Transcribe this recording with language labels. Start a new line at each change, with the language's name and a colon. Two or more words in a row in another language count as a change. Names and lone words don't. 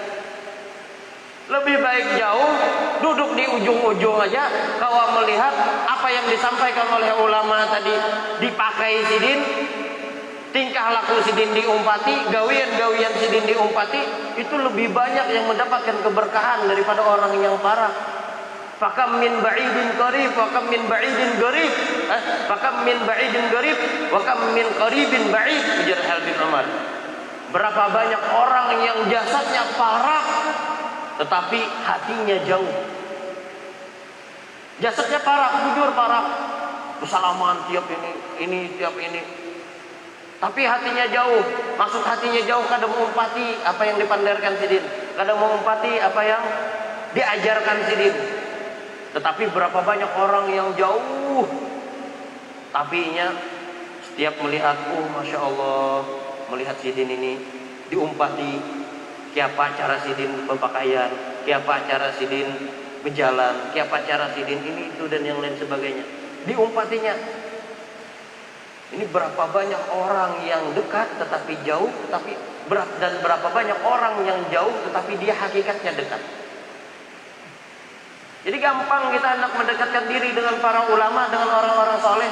Banjar: Lebih baik jauh, duduk di ujung-ujung aja, kau melihat apa yang disampaikan oleh ulama tadi, dipakai sidin, tingkah laku sidin diumpati, gawian-gawian sidin diumpati, itu lebih banyak yang mendapatkan keberkahan daripada orang yang parah.
Arabic: فكم من بعيد قريب وكم من بعيد قريب. فكم من بعيد قريب وكم من قريب بعيد.
Banjar: Ujar Habib Umar.
Indonesian: Berapa banyak orang yang jasadnya parah tetapi hatinya jauh. Jasadnya parah, jujur parah. Bersalaman tiap ini tiap ini. Tapi hatinya jauh.
Banjar: Maksud hatinya jauh kadang mengumpati apa yang dipandarkan sidin. Kadang mengumpati apa yang diajarkan sidin. Tetapi berapa banyak orang yang jauh, tapinya setiap melihat,
Arabic: ما شاء الله,
Banjar: melihat sidin ini diumpati, kiapa cara sidin berpakaian, kiapa cara sidin berjalan, kiapa cara sidin ini itu dan yang lain sebagainya, diumpatinya.
Indonesian: Ini berapa banyak orang yang dekat tetapi jauh, dan berapa banyak orang yang jauh tetapi dia hakikatnya dekat. Jadi gampang kita hendak mendekatkan diri dengan para ulama, dengan orang-orang soleh.